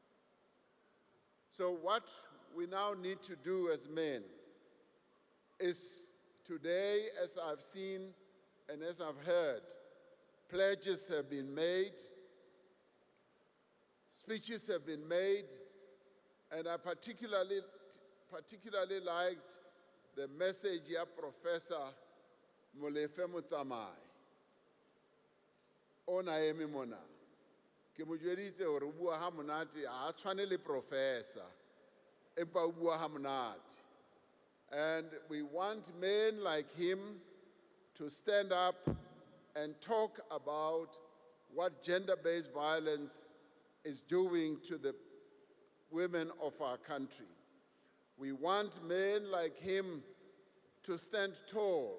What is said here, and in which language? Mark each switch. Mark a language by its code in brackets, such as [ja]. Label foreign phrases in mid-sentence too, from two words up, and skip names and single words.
[en] So what we now need to do as men is today, as I've seen and as I've heard, pledges have been made speeches have been made, and I particularly liked the message of Professor Molefe Motsamai. [st] Ona eme mona. Ke mo jweditse hore o bua ha monate ha a tshwane le professor. Empa o bua ha monate. [en] And we want men like him to stand up and talk about what gender-based violence is doing to the women of our country. We want men like him to stand tall.